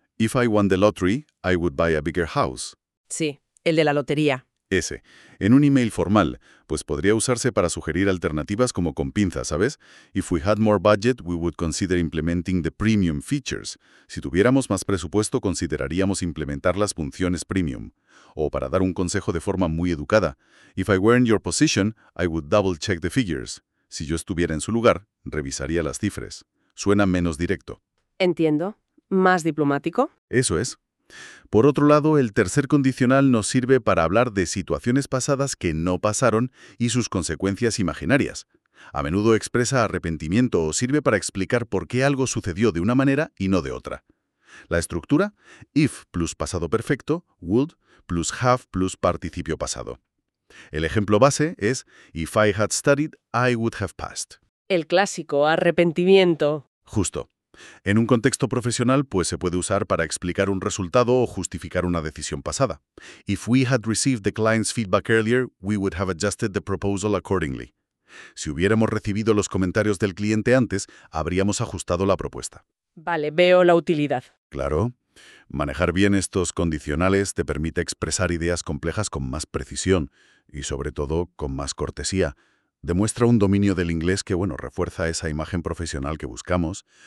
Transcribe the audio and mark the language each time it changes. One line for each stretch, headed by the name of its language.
English: If I won the lottery, I would buy a bigger house.
Spanish: Sí, el de la lotería. Ese. En un email formal, pues podría usarse para sugerir alternativas como con pinzas, ¿sabes?
English: If we had more budget, we would consider implementing the premium features.
Spanish: Si tuviéramos más presupuesto, consideraríamos implementar las funciones premium. O para dar un consejo de forma muy educada.
English: If I were in your position, I would double check the figures.
Spanish: Si yo estuviera en su lugar, revisaría las cifras. Suena menos directo. Entiendo. ¿Más diplomático? Eso es. Por otro lado, el tercer condicional nos sirve para hablar de situaciones pasadas que no pasaron y sus consecuencias imaginarias. A menudo expresa arrepentimiento o sirve para explicar por qué algo sucedió de una manera y no de otra. La estructura, if plus pasado perfecto, would plus have plus participio pasado. El ejemplo base es,
English: if I had studied, I would have passed.
Spanish: El clásico arrepentimiento. Justo. En un contexto profesional, pues se puede usar para explicar un resultado o justificar una decisión pasada.
English: If we had received the client's feedback earlier, we would have adjusted the proposal accordingly.
Spanish: Si hubiéramos recibido los comentarios del cliente antes, habríamos ajustado la propuesta. Vale, veo la utilidad. Claro. Manejar bien estos condicionales te permite expresar ideas complejas con más precisión y, sobre todo, con más cortesía. Demuestra un dominio del inglés que, bueno, refuerza esa imagen profesional que buscamos.